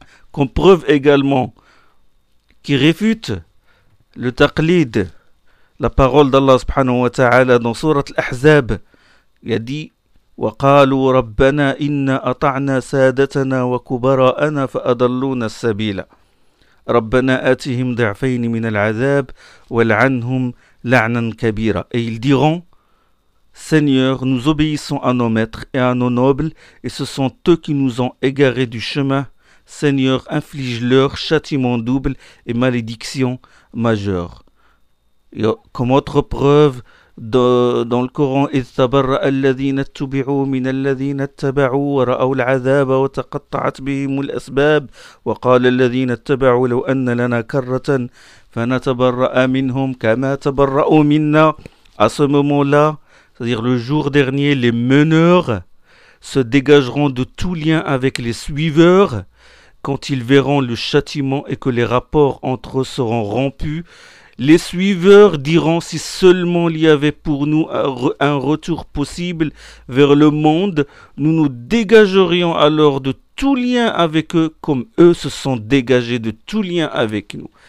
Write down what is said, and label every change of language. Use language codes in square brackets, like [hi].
[fr] Comme preuve également qui réfute le taqlid, la parole d'Allah subhanahu wa ta'ala dans sourate Al-Ahzab, il a dit: [ar] وقالوا ربنا إنا أطعنا سادتنا وكبراءنا فأضلونا السبيل ربنا آتهم ضعفين من العذاب والعنهم لعنا كبيرا. [fr] Et ils diront: Seigneur, nous obéissons à nos maîtres et à nos nobles, et ce sont eux qui nous ont égarés du chemin. Seigneur, inflige-leur châtiment double et malédiction majeure. Et comme autre preuve, dans le Coran, [ar] إِذْ تَبَرَّأَ الَّذِينَ اتُّبِعُوا مِنَ الَّذِينَ اتَّبَعُوا وَرَأَوُا الْعَذَابَ وَتَقَطَّعَتْ بِهِمُ الْأَسْبَابُ وَقَالَ الَّذِينَ اتَّبَعُوا لَوْ أَنَّ لَنَا كَرَّةً فَنَتَبَرَّأَ مِنْهُمْ كَمَا تَبَرَّأُوا مِنَّا. [fr] À ce moment-là, c'est-à-dire le jour dernier, les meneurs se dégageront de tout lien avec les suiveurs quand ils verront le châtiment et que les rapports entre eux seront rompus. Les suiveurs diront: si seulement il y avait pour nous un retour possible vers le monde, nous nous dégagerions alors de tout lien avec eux, comme eux se sont dégagés de tout lien avec nous.